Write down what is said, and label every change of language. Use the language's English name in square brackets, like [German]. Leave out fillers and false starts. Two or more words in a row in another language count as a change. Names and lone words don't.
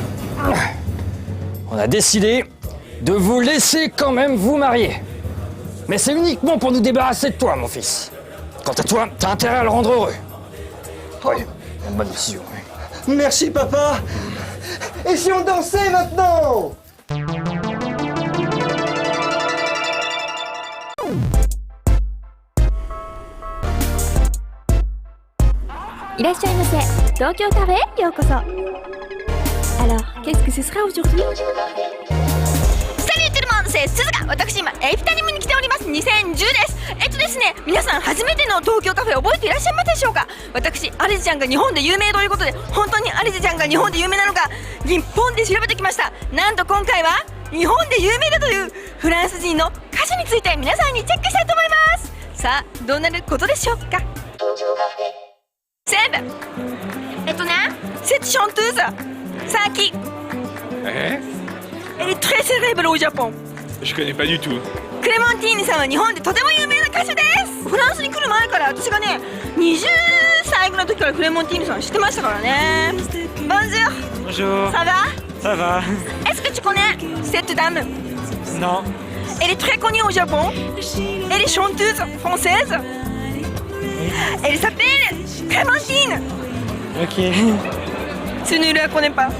[French] On a décidé de vous laisser quand même vous marier. Mais c'est uniquement pour nous débarrasser de toi, mon fils. Quant à toi, t'as intérêt à le rendre heureux. Oui, une bonne décision. Merci papa. Et si on dansait maintenant? [Japanese] いらっしゃいませ。東京カフェへようこそ。 [French] Alors, qu'est-ce que ce sera aujourd'hui? Salut tout le monde, c'est Suzuka. [Japanese] 私今エイプタニムに来ております。2010です。ですね、皆さん初めての東京カフェ覚えていらっしゃいますでしょうか？私アリゼちゃんが日本で有名ということで、本当にアリゼちゃんが日本で有名なのか日本で調べてきました。なんと今回は日本で有名だというフランス人の歌手について皆さんにチェックしたいと思います。さあどうなることでしょうか？ [French] Seb, cette chanteuse, Saki, elle est très célèbre au Japon. Je connais pas du tout. [Japanese] クレモンティーニさんは日本でとても有名な歌手です。フランスに来る前から私がね、20歳ぐらいの時からクレモンティーニさん知ってましたからね。Bonjour. [French] Bonjour. Ça va? Ça va. Est-ce que tu connais cette dame? Non. Elle est très connue au Japon. Elle est chanteuse française. Elle s'appelle Clémentine. Ok. Tu ne la connais pas?